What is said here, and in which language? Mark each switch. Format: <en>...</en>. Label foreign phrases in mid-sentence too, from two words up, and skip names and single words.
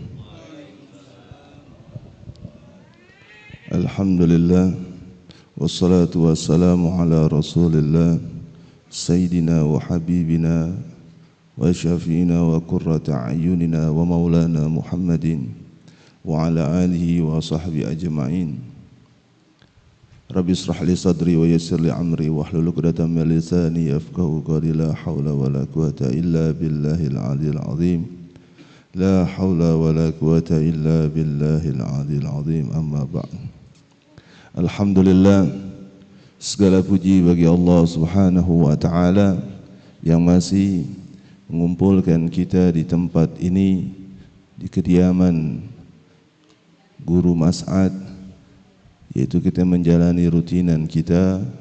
<ar>الحمد لله والصلاة والسلام على رسول الله سيدنا وحبيبنا وشفيعنا وقرة أعيننا ومولانا محمد وعلى آله وصحبه أجمعين. رب اشرح لي صدري ويسر لي أمري واحلل عقدة من لساني يفقهوا قولي. لا حول ولا قوة إلا بالله العلي العظيم. لا حول ولا قوة إلا بالله العلي العظيم. أما بعد.</ar> <id>Alhamdulillah, segala puji bagi Allah</id> <ar>سبحانه وتعالى</ar> <id>yang masih mengumpulkan kita di tempat ini, di kediaman Guru Mas'ad, yaitu kita menjalani rutinan kita.</id>